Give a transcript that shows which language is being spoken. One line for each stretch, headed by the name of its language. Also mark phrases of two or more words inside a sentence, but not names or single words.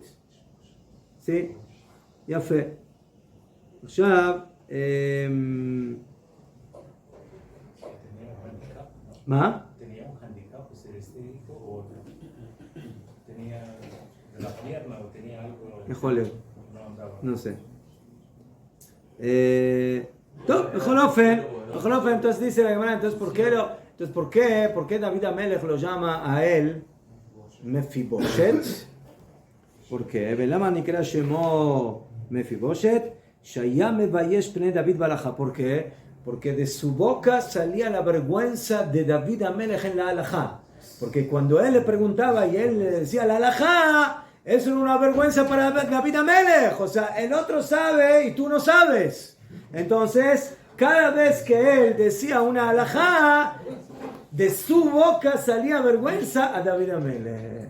Spanish: ¿Sí? Ya fue. Ya. ¿Ma? ¿Tenía un handicap ser este hijo o tenía de la pierna o tenía algo? Mejor No andaba. no sé.
Hebrew: טוב, בכל אופן,
Spanish: Entonces dice la Gemara, entonces ¿por qué David Amelech lo llama a él Mefiboshet? ¿Por qué?
Hebrew: ולמה נקרא שמו מפיבושת? שהיה מבייש פני דוד בהלכה.
Spanish: ¿Por qué? Porque de su boca salía la vergüenza de David Amelech en la halajá. Porque cuando él le preguntaba y él le decía la halajá, eso era una vergüenza para David Amelech. O sea, el otro sabe y tú no sabes. Entonces, cada vez que él decía una halajá, de su boca salía vergüenza a David Amelech.